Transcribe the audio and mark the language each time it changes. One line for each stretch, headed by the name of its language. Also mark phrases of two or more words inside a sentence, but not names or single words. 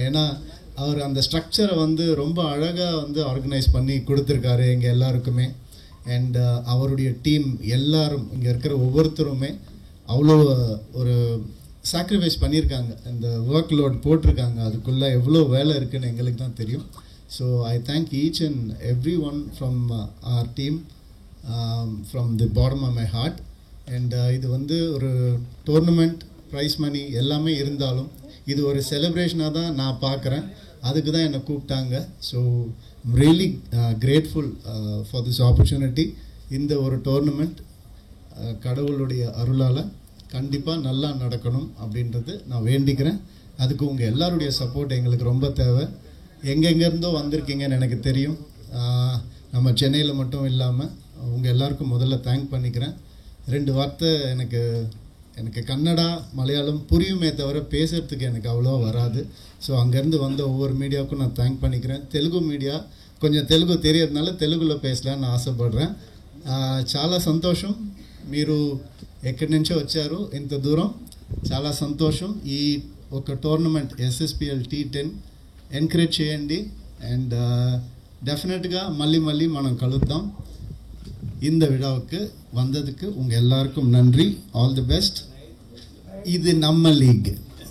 Tamil: ஏன்னா அவர் அந்த ஸ்ட்ரக்சரை வந்து ரொம்ப அழகாக வந்து ஆர்கனைஸ் பண்ணி கொடுத்துருக்காரு எங்கள் எல்லாருக்குமே. அண்ட் அவருடைய டீம் எல்லாரும் இங்கே இருக்கிற ஒவ்வொருத்தருமே அவ்வளோ ஒரு சாக்ரிஃபைஸ் பண்ணியிருக்காங்க. இந்த
English: work load
Tamil: போட்டிருக்காங்க. அதுக்குள்ளே எவ்வளோ வேலை இருக்குதுன்னு எங்களுக்கு தான் தெரியும்.
English: So I thank each and every one from our team from the bottom of my heart.
Tamil: அண்ட் இது வந்து ஒரு டோர்னமெண்ட்,
English: prize money
Tamil: எல்லாமே இருந்தாலும் இது ஒரு செலிப்ரேஷனாக தான் நான் பார்க்குறேன். அதுக்கு தான் என்னை கூப்பிட்டாங்க.
English: So really grateful for this opportunity.
Tamil: இந்த ஒரு டோர்னமெண்ட் கடவுளுடைய அருளால் கண்டிப்பாக நல்லா நடக்கணும் அப்படின்றது நான் வேண்டிக்கிறேன். அதுக்கு உங்கள் எல்லாருடைய சப்போர்ட் எங்களுக்கு ரொம்ப தேவை. எங்கெங்கேருந்தோ வந்திருக்கீங்கன்னு எனக்கு தெரியும். நம்ம சென்னையில் மட்டும் இல்லாமல் உங்கள் எல்லாருக்கும் முதல்ல தேங்க் பண்ணிக்கிறேன். 2 வார்த்தை எனக்கு கன்னடா மலையாளம் புரியுமே தவிர பேசுகிறதுக்கு எனக்கு அவ்வளோவா வராது. ஸோ அங்கேருந்து வந்த ஒவ்வொரு மீடியாவுக்கும் நான் தேங்க் பண்ணிக்கிறேன்.
Telugu: தெலுங்கு மீடிయా కొంచెం తెలుగు తెలియదుனால తెలుగులో పేసలాలని ఆశపడ్றேன். చాలా సంతోషం మీరు ఎక్కడి నుంచో వచ్చారు ఇంత దూరం. చాలా సంతోషం. ఈ ఒక టోర్నమెంట్ SSPL T10 ఎంకరేజ్ చేయండి. అండ్ டெஃபினெட்గా మళ్ళీ మనం కలుద్దాం.
Tamil: இந்த விழாவுக்கு வந்ததுக்கு உங்கள் எல்லாருக்கும் நன்றி.
English: All the best.
Tamil: இது நம்ம லீக்.